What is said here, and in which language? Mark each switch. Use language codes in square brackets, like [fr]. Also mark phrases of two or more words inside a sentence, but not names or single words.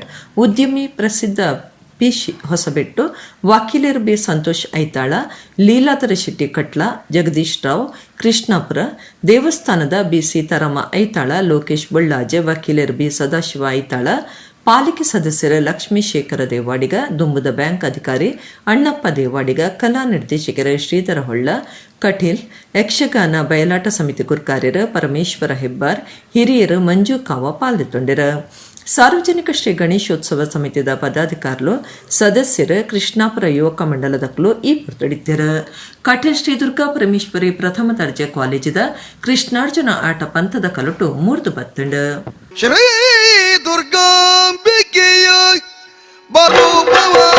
[tcy] ಉದ್ಯಮಿ ಪ್ರಸಿದ್ಧ ಪಿ ಹೊಸಬೆಟ್ಟು, ವಕೀಲರು ಬಿ ಸಂತೋಷ್ ಐತಾಳ, ಲೀಲಾಧರ ಶೆಟ್ಟಿ ಕಟ್ಲ, ಜಗದೀಶ್ ರಾವ್ ಕೃಷ್ಣಾಪುರ, ದೇವಸ್ಥಾನದ ಬಿ ಸೀತಾರಾಮ ಐತಾಳ, ಲೋಕೇಶ್ ಬಳ್ಳಾಜೆ, ವಕೀಲರು ಬಿ ಸದಾಶಿವ ಐತಾಳ, ಪಾಲಿಕೆ ಸದಸ್ಯರ ಲಕ್ಷ್ಮೀ ಶೇಖರ ದೇವಾಡಿಗ, ದುಂಬುದ ಬ್ಯಾಂಕ್ ಅಧಿಕಾರಿ ಅಣ್ಣಪ್ಪ ದೇವಾಡಿಗ, ಕಲಾ ನಿರ್ದೇಶಕರ ಶ್ರೀಧರ ಹೊಳ್ಳ, ಕಟೀಲ್, ಯಕ್ಷಗಾನ ಬಯಲಾಟ ಸಮಿತಿ ಗುರ್ಕಾರ್ಯರ ಪರಮೇಶ್ವರ ಹೆಬ್ಬಾರ್, ಹಿರಿಯರು ಮಂಜು ಕಾವ ಪಾಲ್ಗೊಂಡಿರ. ಸಾರ್ವಜನಿಕ ಶ್ರೀ ಗಣೇಶೋತ್ಸವ ಸಮಿತಿದ ಪದಾಧಿಕಾರಿಗಳು ಸದಸ್ಯರು ಕೃಷ್ಣಾಪುರ ಯುವಕ ಮಂಡಲದಕ್ಕಲು ಈ ಪುರ್ತಡಿತ್ತರ. ಕಟೀಲ್ ಶ್ರೀ ದುರ್ಗಾ ಪರಮೇಶ್ವರಿ ಪ್ರಥಮ ದರ್ಜೆ ಕಾಲೇಜಿದ ಕೃಷ್ಣಾರ್ಜುನ ಆಟ ಪಂಥದ ಕಲಟು ಮೂರ್ದು ಬತ್ತಂಡು. ಶ್ರೀ ದುರ್ಗಾಂಬಿಕೆಯ ಬರುಬವ